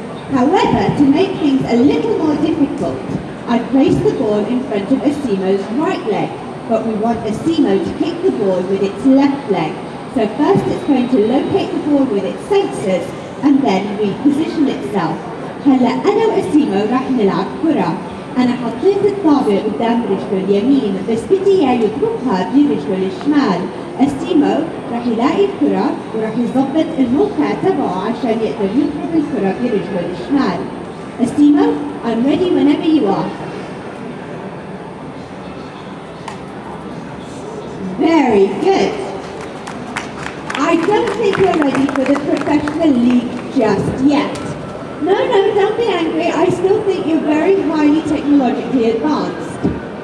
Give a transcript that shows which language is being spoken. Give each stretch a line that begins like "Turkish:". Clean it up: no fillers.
English: However, to make things a little more difficult, I place the ball in front of Asimo's right leg, but we want Asimo to kick the ball with its left leg. So first it's going to locate the ball with its sensors and then reposition itself.
Arabic: هلا أنا وأسيمو راح نلعب كرة. أنا حطيت الطابة قدام رجله اليمين بس بدي إياه يضربها برجله الشمال. أسيمو راح يلاقي الكرة وراح يضبط الموقع تبعه عشان يقدر يضرب الكرة برجله الشمال.
English: Asimo, I'm ready whenever you are. Very good. I don't think you're ready for the professional league just yet. No, don't be angry. I still think you're very highly technologically advanced.